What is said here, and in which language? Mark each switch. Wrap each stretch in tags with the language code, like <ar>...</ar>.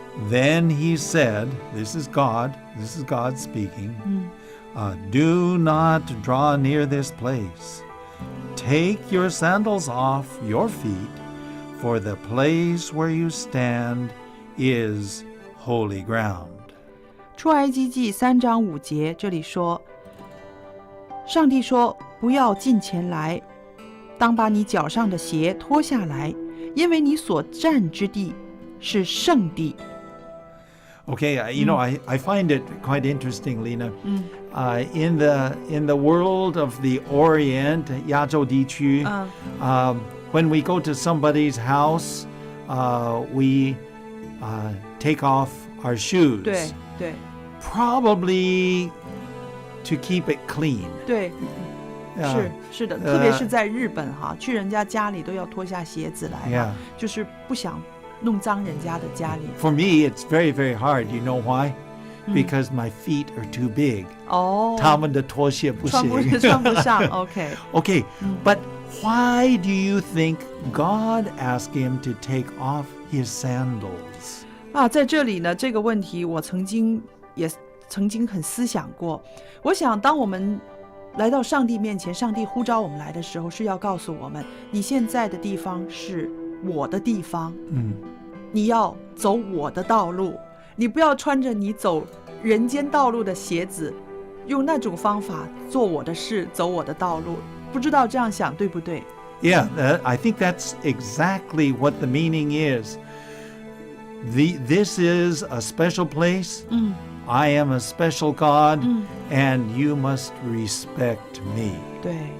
<en>Then he said, this is God speaking, do not draw near this place. Take your sandals off your feet, for the place where you stand is holy ground.</en> <zh>出埃及记3章5节，这里说，上帝说，不要近前来，当把你脚上的鞋脱下来，因为你所站之地是圣地。</zh> <en>Okay, I find it quite interesting, Lena. In the world of the Orient,</en> <zh>亚洲地区,</zh> <en>when we go to somebody's house, we take off our shoes.</en> <zh>对对</zh> <en>Probably to keep it clean.</en> <zh>对，是的，特别是在日本哈，去人家家里都要脱下鞋子来，</zh> <en>Yeah.</en> <zh>就是不想弄脏人家的家里。</zh> <en>For me, it's very, very hard. You know why? Because my feet are too big. 哦，</en> <zh>他们的拖鞋不行。穿不上。OK，</zh> <en>Okay, but why do you think God asked him to take off his sandals?</en> <zh>啊，在这里呢，这个问题我曾经很思想过。我想，当我们来到上帝面前，上帝呼召我们来的时候，是要告诉我们，你现在的地方是我的地方，你要走我的道路，你不要穿着你走人间道路的鞋子，用那种方法做我的事，走我的道路。不知道这样想对不对？</zh> <en>Yeah, I think that's exactly what the meaning is. This is a special place. I am a special God, and you must respect me.</en> <zh>对。</zh>